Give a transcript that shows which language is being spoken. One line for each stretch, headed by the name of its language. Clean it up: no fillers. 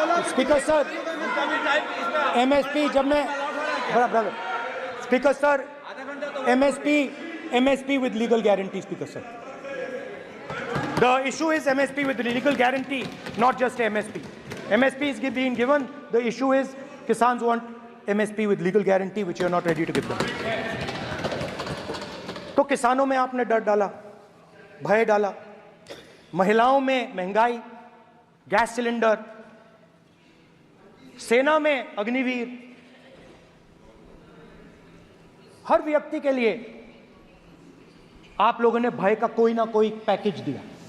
English: speaker sir, MSP
Hindi: जब मैं
English: Speaker sir, MSP with legal guarantee, Speaker sir. The issue is MSP with legal guarantee, not just MSP. MSP is being given. The issue is Kisans want MSP with legal guarantee, which you are not ready to give them.
Hindi: तो किसानों में आपने डर डाला, भय डाला, महिलाओं में महंगाई, गैस सिलेंडर, सेना में अग्निवीर, हर व्यक्ति के लिए आप लोगों ने भय का कोई ना कोई पैकेज दिया।